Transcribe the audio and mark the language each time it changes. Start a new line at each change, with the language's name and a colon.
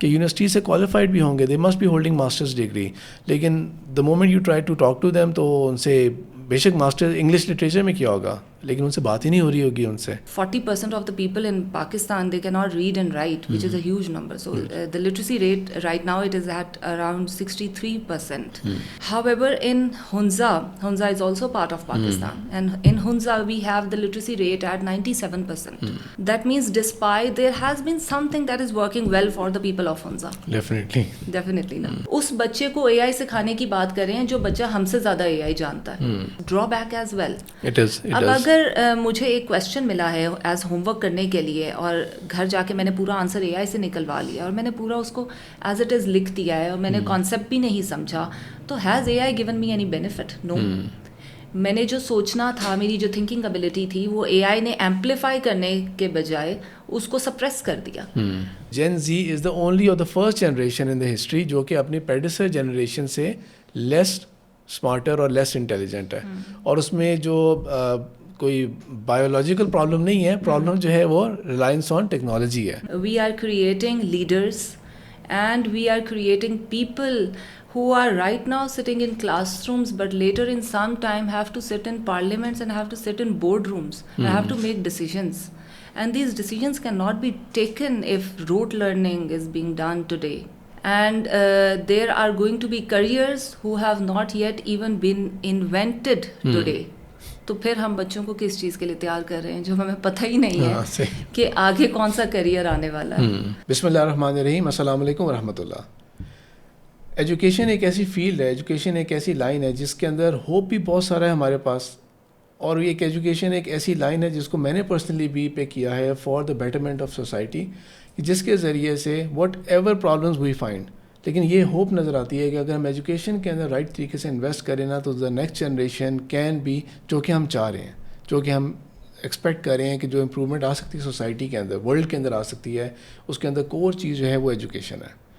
Urdu: کہ یونیورسٹی سے کوالیفائڈ بھی ہوں گے,
English: they must be holding masters degree,
Urdu: لیکن
English: the moment you try to talk to them
Urdu: تو ان سے بے شک ماسٹر انگلش لٹریچر میں کیا ہوگا, لیکن ان سے بات ہی نہیں ہو رہی ہوگی ان سے.
English: 40% of the people in Pakistan, they cannot read and write, which is a huge number. So the literacy rate right now, it is at around 63%. However, in Hunza is also part of Pakistan, and in Hunza we have the literacy rate at 97%. That means despite there has been something that is working well for the people of Hunza.
Urdu: Definitely نا. اس بچے کو AI سکھانے کی بات کریں جو بچہ ہم سے زیادہ AI جانتا ہے.
English: Drawback as well.
Urdu: اب اگر مجھے ایک کویشچن ملا ہے ایز ہوم ورک کرنے کے لیے, اور گھر جا کے میں نے پورا آنسر AI سے نکلوا لیا, اور میں نے پورا اس کو ایز اٹ از لکھ دیا ہے, اور میں نے کانسیپٹ بھی نہیں سمجھا, تو
English: Has AI given me any benefit? No.
Urdu: میں نے جو سوچنا تھا, میری جو تھنکنگ ابیلٹی تھی, وہ AI نے ایمپلیفائی کرنے کے بجائے اس کو سپریس کر دیا.
English: Gen Z is the only اور the first generation in the history
Urdu: جو کہ اپنی پیڈیسر جنریشن سے لیس اسمارٹر اور لیس انٹیلیجنٹ ہے, اور اس میں جو کوئی بایولوجیکل پرابلم نہیں ہے, پرابلم جو ہے وہ ریلائنس آن ٹیکنالوجی ہے.
English: We are creating leaders and we are creating people who are right now sitting in classrooms but later in some time have to sit in parliaments and have to sit in boardrooms and have to make decisions, and these decisions cannot be taken if rote learning is being done today. And there are going to be careers who have not yet even been invented today.
Urdu: تو پھر ہم بچوں کو کس چیز کے لیے تیار کر رہے ہیں جو ہمیں پتہ ہی نہیں ہے کہ آگے کون سا کریئر آنے والا ہے.
Arabic: بسم اللہ الرحمن الرحیم. السلام علیکم ورحمۃ اللہ.
Urdu: ایجوکیشن ایک ایسی فیلڈ ہے, ایجوکیشن ایک ایسی لائن ہے جس کے اندر ہوپ بھی بہت سارا ہے ہمارے پاس, اور ایک ایجوکیشن ایک ایسی لائن ہے جس کو میں نے پرسنلی بھی پے کیا ہے
English: for the betterment of society,
Urdu: جس کے ذریعے سے
English: whatever problems we find,
Urdu: لیکن یہ ہوپ نظر آتی ہے کہ اگر ہم ایجوکیشن کے اندر رائٹ طریقے سے انویسٹ کریں نا تو
English: the next generation can be,
Urdu: جو کہ ہم چاہ رہے ہیں, جو کہ ہم ایکسپیکٹ کر رہے ہیں کہ جو امپرومنٹ آ سکتی ہے سوسائٹی کے اندر, ورلڈ کے اندر آ سکتی ہے, اس کے اندر کور چیز جو ہے وہ ایجوکیشن ہے.